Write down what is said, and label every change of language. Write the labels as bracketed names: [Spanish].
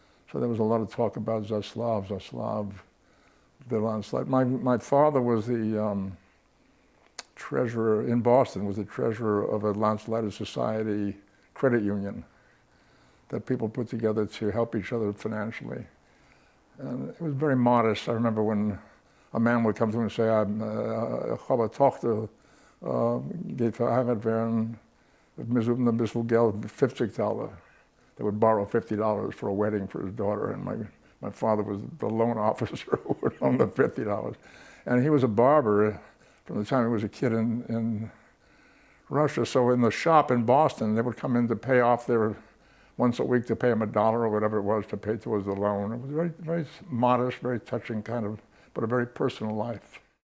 [English] So there was a lot of talk about Zaslav, the landslayt. My father was the treasurer in Boston, was the treasurer of a Landslayt Society credit union that people put together to help each other financially. And it was very modest. I remember when a man would come to him and say, [German] ich habe eine Tochter, geht verheiratet werden, wir suchen ein bisschen Geld, [English] $50. They would borrow $50 for a wedding for his daughter, and my father was the loan officer who would loan the $50. And he was a barber from the time he was a kid in Russia. So in the shop in Boston, they would come in to pay off their, once a week to pay him $1 or whatever it was to pay towards the loan. It was very, very modest, very touching kind of, but a very personal life.